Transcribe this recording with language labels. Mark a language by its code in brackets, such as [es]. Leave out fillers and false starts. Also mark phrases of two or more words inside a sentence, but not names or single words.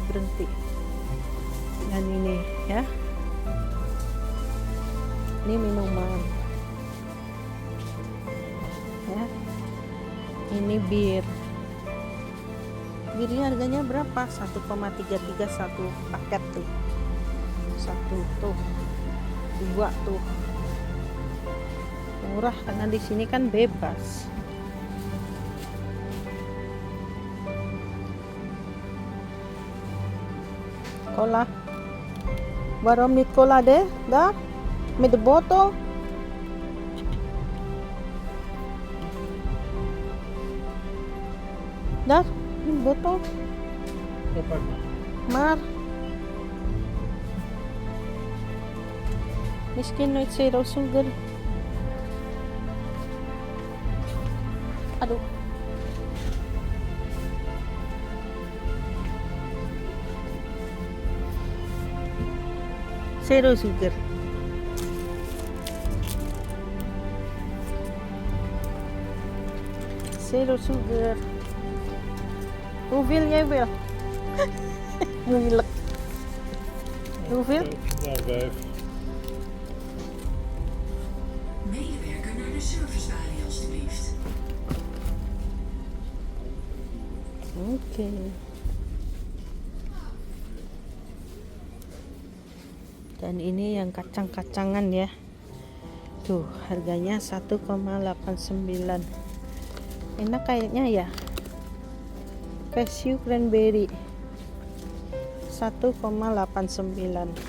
[id] Dan ini ya, ini minuman ya, ini birnya harganya berapa? 1,33 satu paket tuh, satu tuh, 2 tuh, murah karena di sini kan bebas. Cola. [nl] Waarom niet cola deh? Daar? Met de botol? Daar? Een botol? Maar misschien nooit [en] zero sugar. [id] Aduh. [en] Zero sugar. Zero sugar. [nl] Hoeveel jij wil? Moeilijk. Hoeveel? Ja, 5. Medewerker naar de servicebalie alstublieft. [id] Oke. Dan ini yang kacang-kacangan ya. Tuh, harganya 1,89. Enak kayaknya ya. [en] Cashew cranberry [id] 1,89.